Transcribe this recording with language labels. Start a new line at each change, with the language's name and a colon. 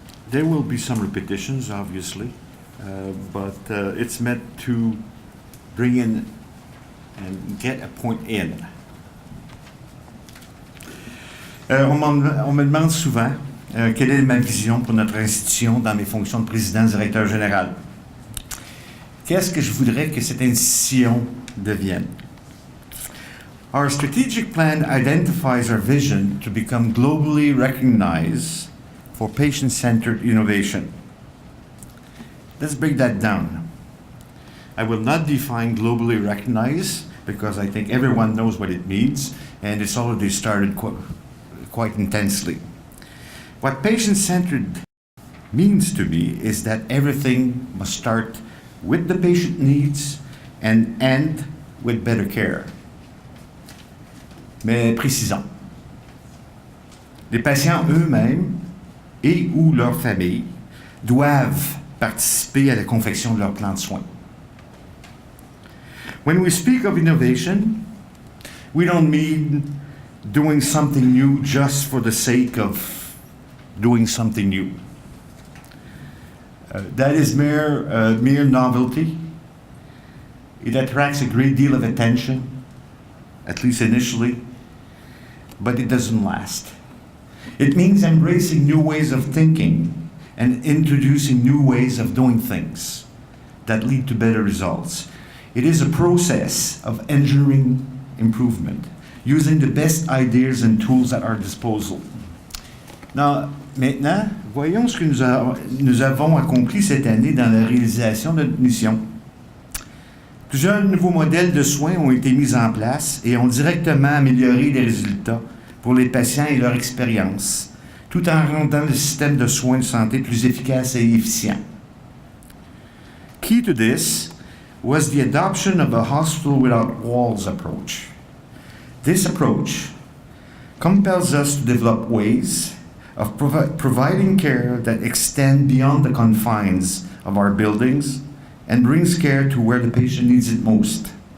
English: There will be some repetitions, obviously, but it's meant to bring in and get a point in.
French: On me demande souvent quelle est ma vision pour notre institution dans mes fonctions de président-directeur général. Qu'est-ce que je voudrais que cette institution devienne?
English: Our strategic plan identifies our vision to become globally recognized for patient-centered innovation. Let's break that down. I will not define globally recognized because I think everyone knows what it means and it's already started quite intensely. What patient-centered means to me is that everything must start with the patient needs and end with better care.
French: Mais précisons. Les patients eux-mêmes et ou leurs familles doivent participer à la confection de leur plan de soins.
English: When we speak of innovation, we don't mean doing something new just for the sake of doing something new. That is mere novelty. It attracts a great deal of attention, at least initially, but it doesn't last. It means embracing new ways of thinking and introducing new ways of doing things that lead to better results. It is a process of engineering improvement, using the best ideas and tools at our disposal.
French: Maintenant, voyons ce que nous avons accompli cette année dans la réalisation de notre mission. Plusieurs nouveaux modèles de soins ont été mis en place et ont directement amélioré les résultats pour les patients et leur expérience, tout en rendant le système de soins de santé plus efficace et efficient.
English: Key to this was the adoption of a hospital without walls approach. This approach compels us to develop ways of providing care that extend beyond the confines of our buildings and brings care to where the patient needs it most.